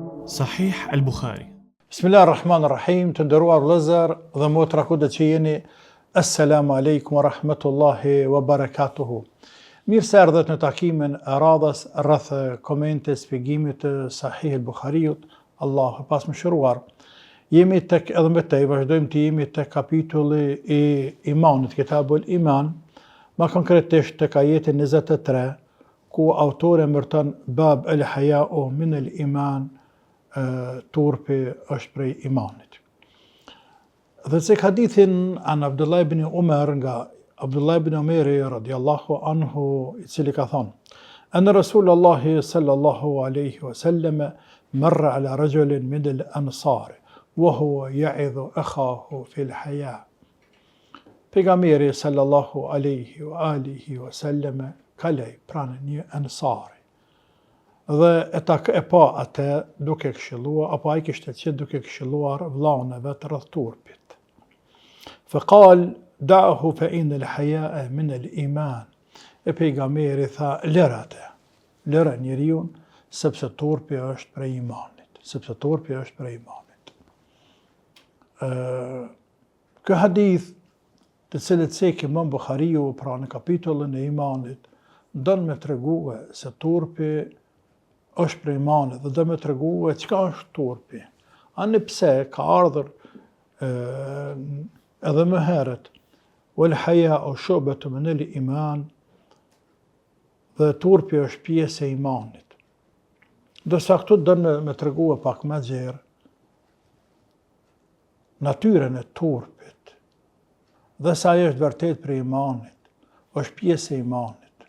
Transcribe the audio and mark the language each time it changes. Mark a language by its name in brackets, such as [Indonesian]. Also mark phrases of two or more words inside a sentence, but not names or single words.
[Arabic] Sahih al-Bukhari. بسم الله الرحمن الرحيم, [Albanian] të nderuar vëllezër dhe motra kudo që jeni, [Arabic] السلام عليكم ورحمة الله وبركاته. [Albanian] Mirë se erdhët në takimin e radhës rreth komente shpjegimit të Sahih al-Bukhariut. Allahu pas mëshiruar. Jemi tek edhe më tej vazhdojmë të jemi tek kapitulli i imanit, [Arabic] كتاب الإيمان, [Albanian] më konkretisht tek ajeti 23, ku autori emërton [Arabic] باب الحياء من الإيمان, [Albanian] turpi është prej imanit. Dhe cek hadithin an Abdullah ibn Umar, nga Abdullah ibn Umari [Arabic] رضي الله عنه, [Albanian] i cili ka thonë: [Arabic] أن رسول الله صلى الله عليه وسلم مر على رجل من الأنصار وهو يعظ أخاه في الحياء. [Albanian] Pejgamberi [Arabic] صلى الله عليه وعلى آله وسلم [Albanian] kaloi pranë një ansari dhe e pa atë duke këshilluar, apo ai kishte qenë duke këshilluar vllaun e vet rreth turpit. [Arabic] فقال دعه فإن الحياء من الإيمان. [Albanian] E pejgamberi tha, lëra njeriu, sepse turpi është prej imanit, sepse turpi është prej imanit. Ky hadith, të cilët cek Imam Bukhariu pra në kapitullin e imanit, don me tregue se turpi është prej imanit dhe do me tregue çka është turpi. Ani pse ka ardhur edhe më herët [Arabic] والحياء شعبة من الإيمان, [Albanian] dhe turpi është pjesë e imanit. Dorsa këtu do me tregue pak më gjerë natyrën e turpit, dhe sa ajo është vërtet prej imanit, është pjesë e imanit.